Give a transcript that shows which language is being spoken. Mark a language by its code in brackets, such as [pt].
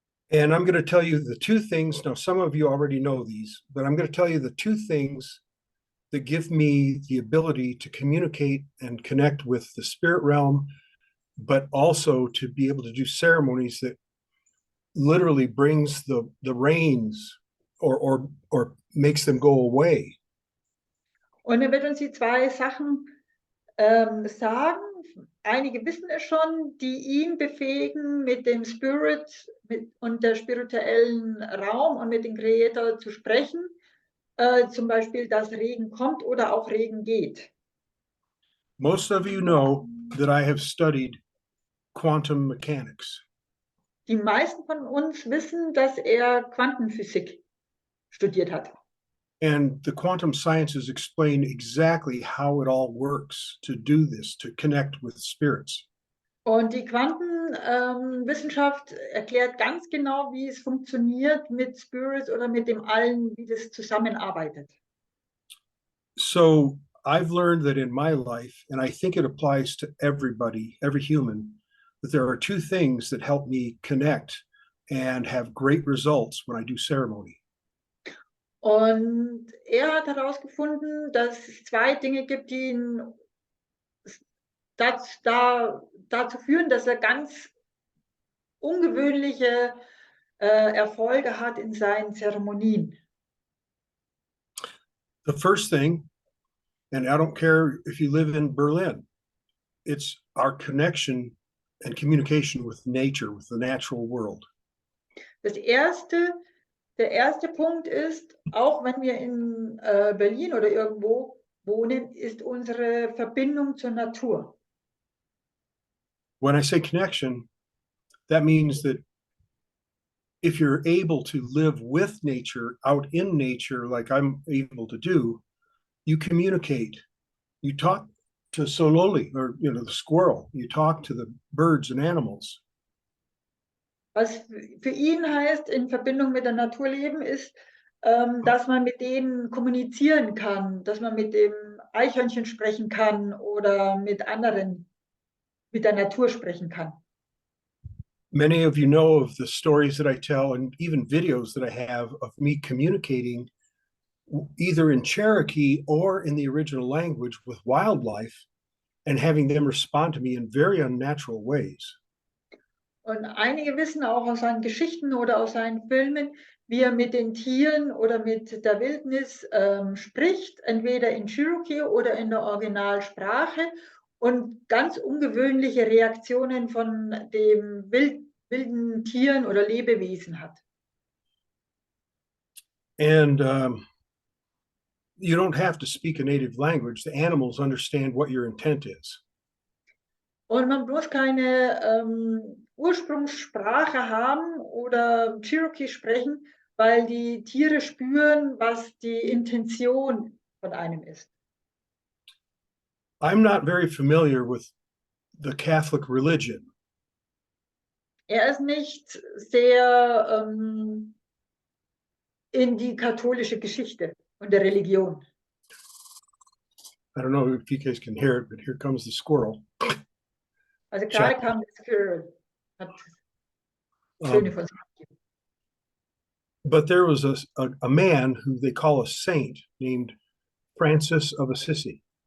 [en] And I'm going to tell you the two things. Now, some of you already know these, but I'm going to tell you the two things that give me the ability to communicate and connect with the spirit realm, but also to be able to do ceremonies that literally brings the rains or makes them go away. [de] Und er wird uns die zwei Sachen sagen. Einige wissen es schon, die ihn befähigen, mit dem Spirit und der spirituellen Raum und mit dem Creator zu sprechen. Zum Beispiel, dass Regen kommt oder auch Regen geht. [en] Most of you know that I have studied quantum mechanics. [de] Die meisten von uns wissen, dass er Quantenphysik studiert hat. [en] And the quantum sciences explain exactly how it all works to do this, to connect with spirits. [de] Und die Quantenwissenschaft erklärt ganz genau, wie es funktioniert mit Spirits oder mit dem Allen, wie das zusammenarbeitet. [en] So I've learned that in my life, and I think it applies to everybody, every human, that there are two things that help me connect and have great results when I do ceremony. [de] Und er hat herausgefunden, dass es zwei Dinge gibt, die ihn dazu führen, dass er ganz ungewöhnliche Erfolge hat in seinen Zeremonien. [en] The first thing, and I don't care if you live in Berlin, it's our connection and communication with nature, with the natural world. [de] Der erste Punkt ist, auch wenn wir in Berlin oder irgendwo wohnen, ist unsere Verbindung zur Natur. [en] When I say connection, that means that if you're able to live with nature, out in nature, like I'm able to do, you communicate. You talk to Sololi, or the squirrel. You talk to the birds and animals. [de] Was für ihn heißt, in Verbindung mit der Natur leben, ist, dass man mit denen kommunizieren kann, dass man mit dem Eichhörnchen sprechen kann oder mit anderen, mit der Natur sprechen kann. [en] Many of you know of the stories that I tell and even videos that I have of me communicating either in Cherokee or in the original language with wildlife and having them respond to me in very unnatural ways. [de] Und einige wissen auch aus seinen Geschichten oder aus seinen Filmen, wie er mit den Tieren oder mit der Wildnis spricht, entweder in Cherokee oder in der Originalsprache und ganz ungewöhnliche Reaktionen von dem wilden Tieren oder Lebewesen hat. [en] And you don't have to speak a native language. The animals understand what your intent is. [de] Und man muss keine Ursprungssprache haben oder Cherokee sprechen, weil die Tiere spüren, was die Intention von einem ist. [en] I'm not very familiar with the Catholic religion. [de] Ist nicht sehr in die katholische Geschichte und der Religion. [en] I don't know if you guys can hear it, but here comes the squirrel. [de] Also gerade kam das Squirrel, hat Töne von sich gegeben. [en] But there was a man who they call a saint named Francis of Assisi.